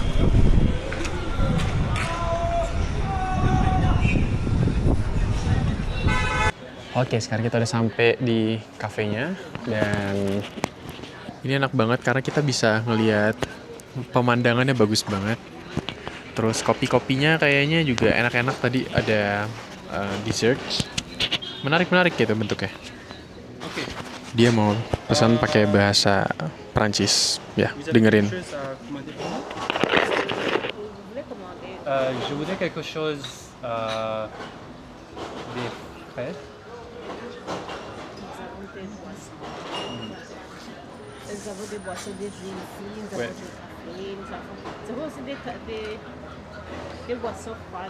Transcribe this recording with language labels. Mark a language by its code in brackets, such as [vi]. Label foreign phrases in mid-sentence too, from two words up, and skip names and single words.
[id] Oke, sekarang kita udah sampai di kafenya dan ini enak banget karena kita bisa ngelihat pemandangannya bagus banget. Terus kopi-kopinya kayaknya juga enak-enak, tadi ada dessert. Menarik gitu bentuknya. Oke. Dia mau pesan pakai bahasa Prancis. Ya, dengerin. [fr] Je voudrais quelque chose des frais. Nous avons des boissons, des jus ici, nous avons Ouais. du café, nous avons aussi des boissons froides.